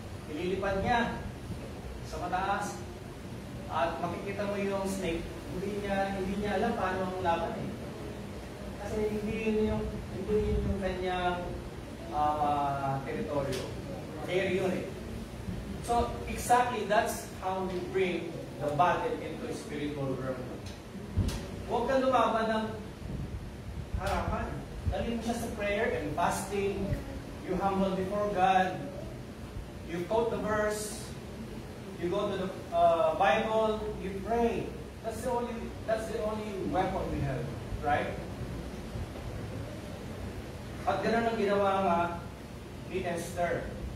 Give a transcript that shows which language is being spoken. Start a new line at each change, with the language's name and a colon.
Filipino: Ililipad niya sa mataas. At makikita mo yung snake, hindi niya alam paano ang laban eh. Kasi hindi yun yung kanyang teritoryo. Area yun eh.
English: So, exactly that's how we bring the battle into a spiritual realm.
Filipino: Huwag kang lumaban ng harapan. Dalhin mo siya sa
English: prayer and fasting. You humble before God. You quote the verse. You go to the Bible, you pray. That's the only That's the only weapon we have, right?
Filipino: At ganun ang ginawa nga ni Esther.